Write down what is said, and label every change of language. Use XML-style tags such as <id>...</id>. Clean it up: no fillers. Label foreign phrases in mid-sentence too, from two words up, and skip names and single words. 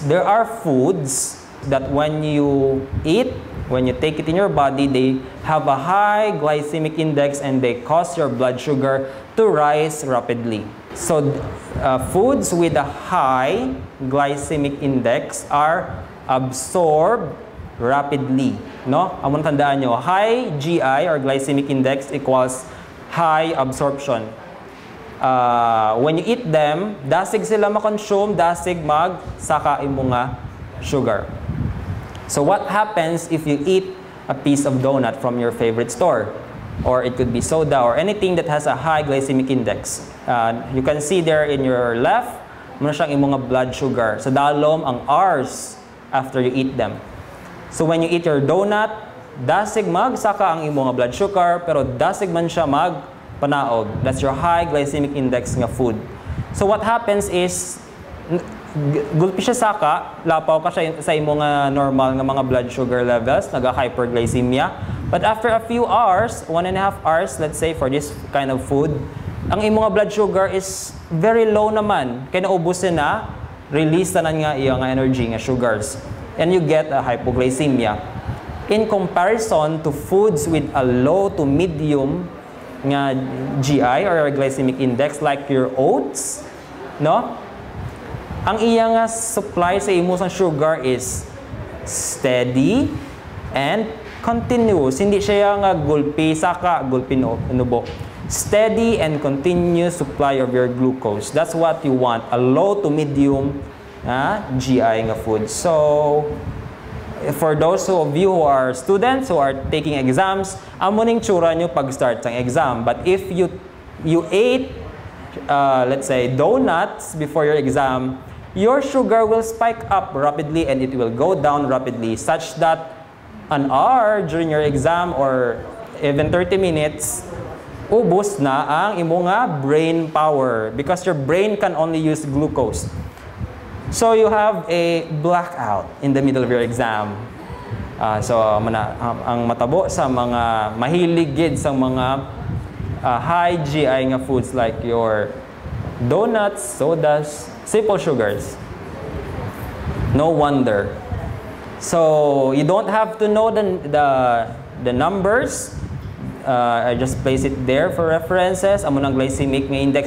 <en>There are foods that when you eat, when you take it in your body, they have a high glycemic index and they cause your blood sugar to rise rapidly. So foods with a high glycemic index are absorbed rapidly.</en> <hil>No? Amon tandaan nyo,</hil> <en>high GI or glycemic index equals high absorption. When you eat them,</en> <hil>dasig sila ma-consume, dasig mag-saka imo nga sugar.</hil> <en>So what happens if you eat a piece of donut from your favorite store? Or it could be soda or anything that has a high glycemic index. You can see there in your left,</en> <hil>muna siyang imong nga</hil> <en>blood sugar.</en> <hil>Sa dalom ang</hil> <en>hours after you eat them. So when you eat your donut,</en> <hil>dasig magsaka ang imong nga</hil> <en>blood sugar,</en> <hil>pero dasig man siya magpanaog.</hil> <en>That's your high glycemic index nga food. So what happens is,</en> <hil>gulpi siya saka, lapaw ka siya sa imong nga normal nga mga</hil> <en>blood sugar levels,</en> <hil>naga-hyperglycemia.</hil> <en>But after a few hours, 1.5 hours, let's say for this kind of food,</en> <hil>ang imong nga</hil> <en>blood sugar is very low naman.</en> <hil>Kaya naubusin na, release na nga iyang energy nga sugars.</hil> <en>And you get a hypoglycemia. In comparison to foods with a low to medium nga GI or glycemic index like your oats, no?</en> <hil>Ang iyang nga supply sa imo sang sugar</hil> <en>is steady and continuous.</en> <hil>Hindi siya nga gulpi saka, gulpi nubo.</hil> <en>Steady and continuous supply of your glucose. That's what you want. A low to medium GI nga food. So, for those of you who are students who are taking exams,</en> <hil>amo ning tsura nyo pag-start sang exam.</hil> <en>But if you ate, let's say, donuts before your exam, your sugar will spike up rapidly and it will go down rapidly, such that an hour during your exam or even 30 minutes,</en> <hil>ubos na ang imo nga</hil> <en>brain power because your brain can only use glucose. So you have a blackout in the middle of your exam.</en> <hil>Ang matabo sa mga mahilig gid sa mga</hil> <en>high GI</en> <hil>nga</hil> <en>foods like your donuts, sodas, simple sugars. No wonder. So you don't have to know the numbers. I just place it there for references.</en> <hil>Amo ng</hil> <en>glycemic index.</en>